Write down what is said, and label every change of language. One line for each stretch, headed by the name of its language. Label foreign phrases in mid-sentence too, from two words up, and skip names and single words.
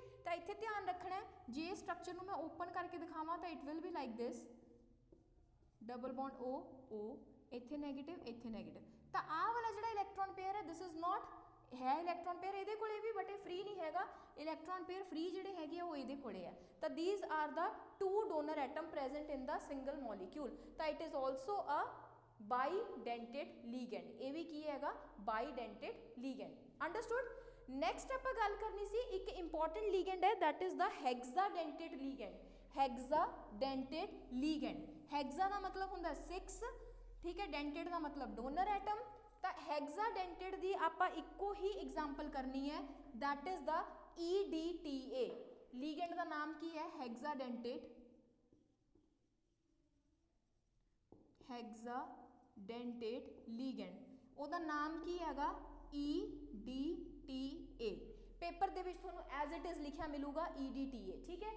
Punjabi: ਤਾਂ ਇੱਥੇ ਧਿਆਨ ਰੱਖਣਾ ਹੈ, ਜੇ ਇਸ ਸਟਰਕਚਰ ਨੂੰ ਮੈਂ ਓਪਨ ਕਰਕੇ ਦਿਖਾਵਾਂ ਤਾਂ
English: it will be like this, double bond
Punjabi: O, ਇੱਥੇ ਨੈਗੇਟਿਵ, ਇੱਥੇ ਨੈਗੇਟਿਵ। ਤਾਂ ਆਹ ਵਾਲਾ ਜਿਹੜਾ
English: electron pair
Punjabi: ਹੈ,
English: this is not
Punjabi: ਹੈ
English: electron pair
Punjabi: ਇਹਦੇ ਕੋਲੇ ਵੀ, ਬਟ ਇਹ ਫ੍ਰੀ ਨਹੀਂ ਹੈਗਾ।
English: electron pair free
Punjabi: ਜਿਹੜੇ ਹੈਗੇ ਆ ਉਹ ਇਹਦੇ ਕੋਲੇ ਆ।
English: ਤਾਂ these are the two donor atom present in the single molecule। ਤਾਂ it is also a bidentate ligand।
Punjabi: ਇਹ ਵੀ ਕੀ ਹੈਗਾ,
English: bidentate ligand।
Punjabi: understood?
English: next
Punjabi: ਆਪਾਂ ਗੱਲ ਕਰਨੀ ਸੀ, ਇੱਕ
English: important ligand ਹੈ, that is the hexadentate ligand। hexadentate ligand,
Punjabi: hexa ਦਾ ਮਤਲਬ ਹੁੰਦਾ 6, ਠੀਕ ਹੈ, dentate ਦਾ ਮਤਲਬ
English: donor atom।
Punjabi: ਤਾਂ hexadentate ਦੀ ਆਪਾਂ ਇੱਕੋ ਹੀ ਐਗਜ਼ਾਮਪਲ ਕਰਨੀ ਹੈ,
English: that is the EDTA।
Punjabi: ਲੀਗੈਂਡ ਦਾ ਨਾਮ ਕੀ ਹੈ,
English: hexadentate ligand.
Punjabi: ਉਹਦਾ ਨਾਮ ਕੀ ਹੈਗਾ, EDTA। ਪੇਪਰ ਦੇ ਵਿੱਚ ਤੁਹਾਨੂੰ
English: as it is
Punjabi: ਲਿਖਿਆ ਮਿਲੂਗਾ EDTA, ਠੀਕ ਹੈ।